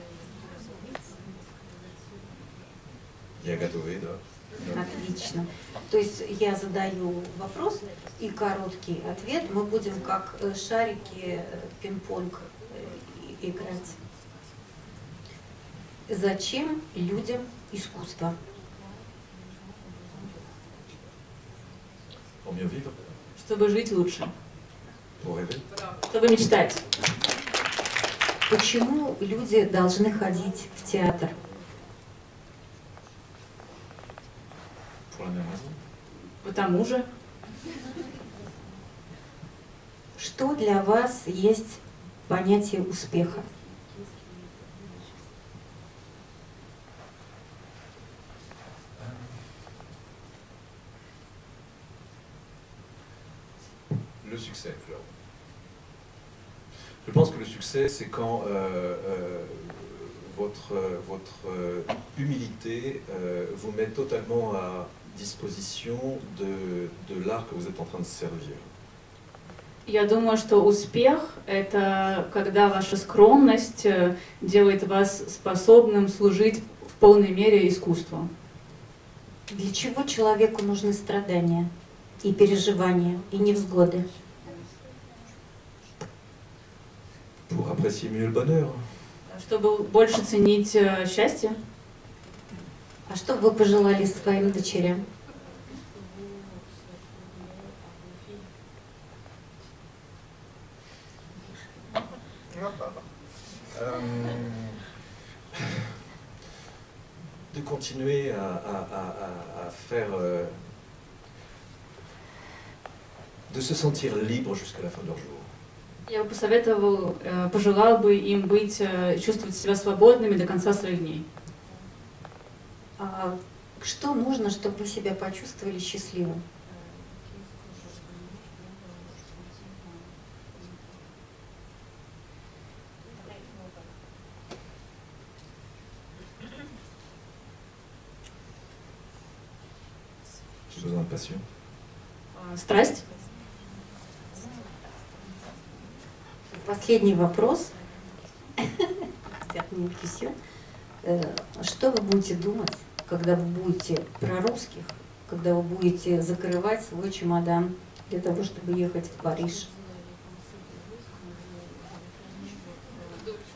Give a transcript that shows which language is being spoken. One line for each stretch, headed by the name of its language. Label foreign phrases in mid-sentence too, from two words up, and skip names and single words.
Russian: Я готовый, да. Отлично. То есть я задаю вопрос и короткий ответ. Мы будем как шарики пинг-понг играть. Зачем людям искусство?
French: Pour mieux vivre,
Russian: Чтобы жить лучше,
French: pour rêver,
Russian: чтобы мечтать. Почему люди должны ходить в театр?
French: pour la même raison.
Russian: Потому же, Что для вас есть понятие успеха?
French: Le succès, Fleur. Je pense que le succès, c'est quand votre humilité vous met totalement à disposition de l'art que vous êtes en train de servir.
Russian: я думаю, что успех – это когда ваша скромность делает вас способным служить в полной мере искусству. Для чего человеку нужны страдания и переживания, и невзгоды?
French: Pour apprécier mieux le bonheur.
Russian: Чтобы больше ценить счастье. А что бы вы пожелали своим дочерям?
French: De continuer à faire, de se sentir libre jusqu'à la fin de leur jour.
Russian: Я бы посоветовал, пожелал бы им чувствовать себя свободными до конца своих дней. А что нужно, чтобы вы себя почувствовали счастливым?
French: J'ai besoin de passion.
Russian: Страсть. Последний вопрос. Что вы будете думать, когда вы будете про русских, когда вы будете закрывать свой чемодан для того, чтобы ехать в Париж?